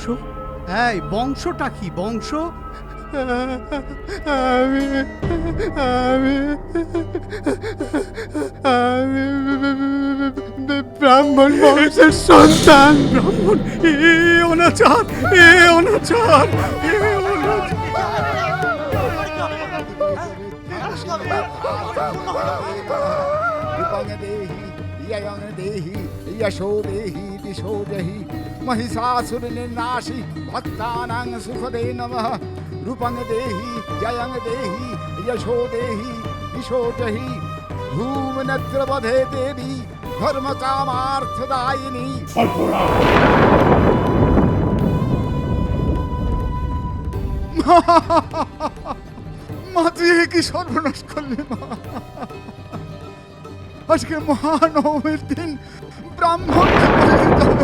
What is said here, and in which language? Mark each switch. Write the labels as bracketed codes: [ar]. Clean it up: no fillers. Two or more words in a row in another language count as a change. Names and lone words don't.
[bn] এই বংশটা কি বংশ? আমি আমি আমি ব্রাহ্মণ বংশের সন্তান। ব্রাহ্মণ? এ অনাচার, এ অনাচার, এ অনাচার। [sa] यशो देहि दिशो जहि महिषासुर निर्नाशि भक्तानां सुखदे नमः रूपं देहि जयं देहि यशो देहि दिशो जहि धूमनेत्रवधे देवी धर्मकामार्थदायिनी। [bn] মা তুই কি সর্বনাশ করলি মা? আজকে মহানবমীর দিন ব্রাহ্মণকে বলে দিতে হবে।